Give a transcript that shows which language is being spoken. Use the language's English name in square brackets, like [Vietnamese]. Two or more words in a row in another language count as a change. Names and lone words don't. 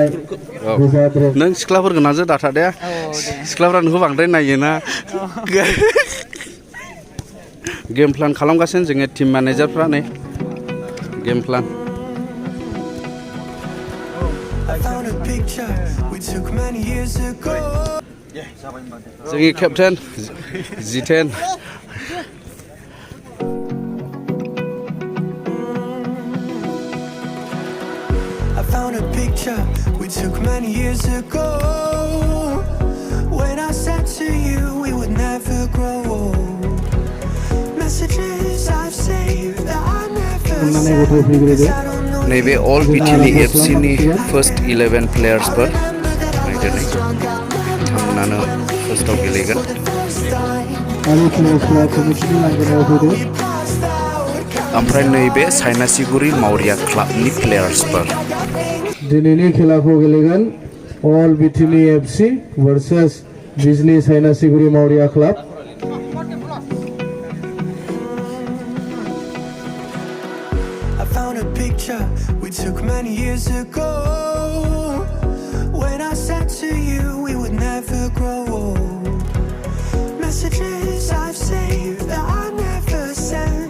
[Bodo] नों सिख्लाफोरखौ नाजो दाथा दे सिख्लाफ्रा नोंखौ बांद्राय नायोना [English] game plan [Bodo] खालामगासिनो जोंनि टीम मैनेजारफ्रा नै [English] game plan [Bodo] जोंनि केप्टेन जितेन [English] Found a picture we took many years ago. When I said to you we would never grow old. Messages I've saved that I never sent. 'Cause I don't know [Bodo] नैबे अल बिटिनि एफसिनि फर्स्ट 11 प्लेयार्सफोर बिथांमोनानो फार्स्टआव गेलेगोन ओमफ्राय नैबे चाइनासेगुरि मावरिया क्लाबनि प्लेयार्सफोर दिनैनि खेलाखौ गेलेगोन अल बिटिनि एफसि वर्सेस बिजनि चाइनासेगुरि मावरिया क्लाब [English] I found a picture we took many years ago. When I said to you we would never grow old. Messages I've saved that I never sent.